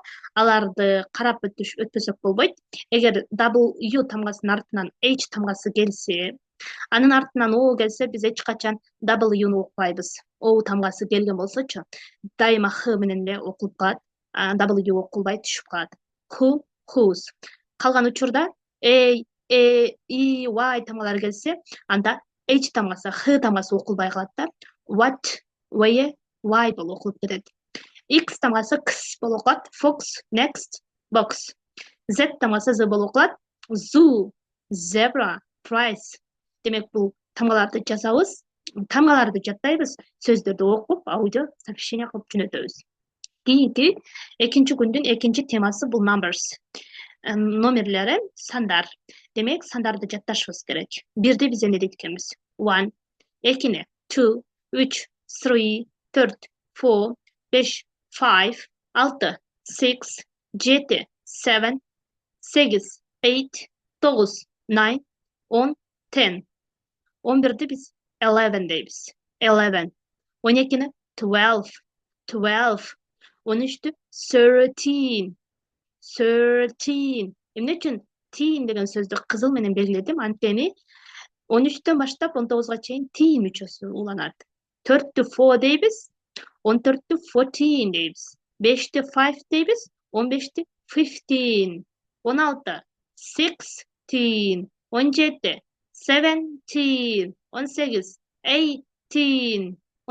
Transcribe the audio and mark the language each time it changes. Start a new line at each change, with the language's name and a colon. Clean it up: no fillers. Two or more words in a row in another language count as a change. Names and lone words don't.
Kyrgyz: Аларды карап өтпөсөк болбойт. Эгер W тамгасынын артынан H тамгасы келсе, анын артынан O келсе, биз эч качан W'ну окубайбыз. O тамгасы келген болсочу, дайыма Х менен эле окулуп калат. W окулбай түшүп калат.
English: Who, whose.
Kyrgyz: Калган учурда E, I, Y тамгалары келсе, анда H тамгасы, Х тамгасы окулбай калат да.
English: What, where, why
Kyrgyz: болуп окулуп кетет. X тамгасы X болуп окулат.
English: Fox, next, box.
Kyrgyz: Z тамгасы Z болуп окулат.
English: Zoo, zebra, price.
Kyrgyz: Демек бул тамгаларды жазабыз, тамгаларды жаттайбыз, сөздөрдү окуп,
Russian: аудио сообщение
Kyrgyz: кылып жөнөтөбүз. Кийинки экинчи күндүн экинчи темасы бул numbers. Номерлери сандар. Демек сандарды жатташыбыз керек. Бирди биз эмне дейт экенбиз? 1, экини, 2, 3, 3, 4, 4, 5, 5, 6, 6, 7, 7, 8, 8, 9, 9, 10, 10. 11'ди биз 11 дейбиз. 11. 12'ni 12. 12. 13'tü 13. 13. Эмне үчүн teen деген сөздү кызыл менен белгиледим? Анткени 13'төн баштап 19'га чейин teen мүчөсү уланат. 4'тү 4 дейбиз. 14'тү 14 дейбиз. 5'ти 5 дейбиз. 15'ти 15. 16, 16. 17, 17, 18, 18.